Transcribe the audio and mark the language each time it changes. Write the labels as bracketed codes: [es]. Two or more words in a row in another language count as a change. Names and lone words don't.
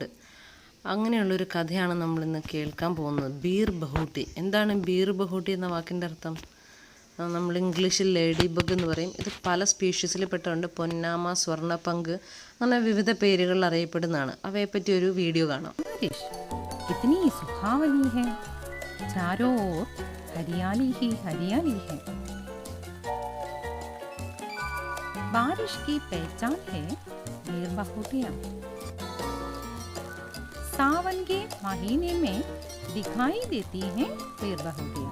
[ml] അങ്ങനെയുള്ളൊരു കഥയാണ് നമ്മളിന്ന് കേൾക്കാൻ പോകുന്നത്. ബീർ ബഹൂട്ടി. എന്താണ് ബീർ ബഹൂട്ടി എന്ന വാക്കിൻ്റെ അർത്ഥം? നമ്മൾ ഇംഗ്ലീഷിൽ [en] lady bug [ml] എന്ന് പറയും. ഇത് പല സ്പീഷീസിൽ പെട്ടുണ്ട്. പൊന്നാമ, സ്വർണ്ണപ്പങ്ക് അങ്ങനെ വിവിധ പേരുകളിൽ അറിയപ്പെടുന്നതാണ്. അവയെപ്പറ്റി ഒരു വീഡിയോ കാണാം. [hi] कितनी सुहावनी है, चारों ओर हरियाली ही हरियाली है। बारिश की पहचान है बेर बहूटियां। सावन के महीने में दिखाई देती हैं बेर बहूटियां।